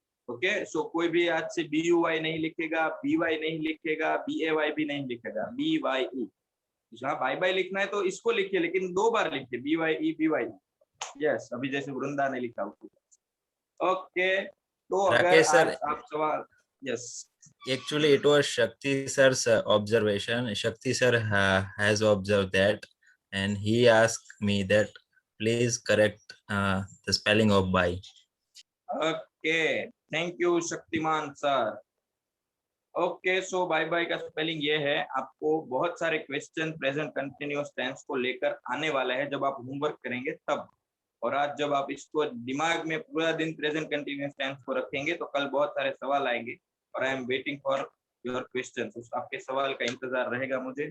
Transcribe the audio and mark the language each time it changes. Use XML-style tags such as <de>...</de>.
<hi>Okay, सो कोई भी आज से BUY नहीं लिखेगा, BY नहीं लिखेगा, BAY भी नहीं लिखेगा, BYE। जहाँ बाय बाय लिखना है तो इसको लिखिए, लेकिन 2 बार लिखिए, BYE। यस, अभी जैसे वृंदा ने लिखा उसको। ओके, तो अगर आज आप सवाल, yes,</hi> <en>actually it was Shakti sir's observation. Shakti sir has observed that, and he asked me that please correct the spelling of by. Okay, thank you Shaktiman sir.</en> <hi>Okay, so bye bye का spelling ये है। आपको बहुत सारे question present continuous tense को लेकर आने वाला है जब आप होमवर्क करेंगे तब। और आज जब आप इसको दिमाग में पूरा दिन प्रेजेंट कंटिन्यूअस टेंस को रखेंगे तो कल बहुत सारे सवाल आएंगे। और</hi> <en>I am waiting for your questions.</en> <hi>आपके सवाल का इंतजार रहेगा मुझे।</hi>